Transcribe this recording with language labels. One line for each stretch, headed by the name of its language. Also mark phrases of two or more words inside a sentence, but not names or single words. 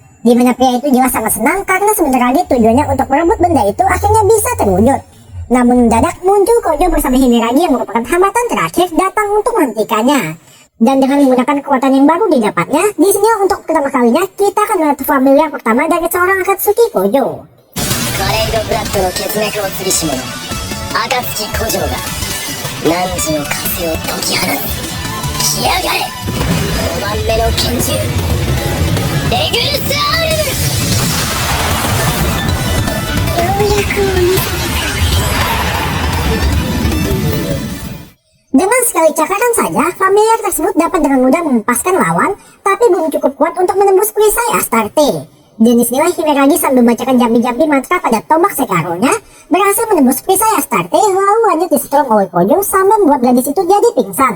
Indonesian: Di mana pria itu jelas sangat senang karena sebentar lagi tujuannya untuk merebut benda itu akhirnya bisa terwujud. Namun mendadak muncul Kojo bersama Himeragi yang merupakan hambatan terakhir datang untuk menghentikannya. Dan dengan menggunakan kekuatan yang baru didapatnya, di sini untuk pertama kalinya kita akan melihat familiar pertama dari seorang Akatsuki Kojo.
Japanese: Kaleido Blood の血脈を継ぎし者暁古城が汝の枷を解き放つ。来やがれ5番目の拳銃レグルスアルム。ようやくお見せ
Indonesian: Dengan sekali cakaran saja, familiar tersebut dapat dengan mudah menempaskan lawan, tapi belum cukup kuat untuk menembus perisai Astarte. Dan disinilah Himeragi sambil membacakan jambi-jambi mantra pada tombak Sekaronya, berhasil menembus perisai Astarte, lalu lanjut disetrum oleh Kojo sambil membuat gadis itu jadi pingsan.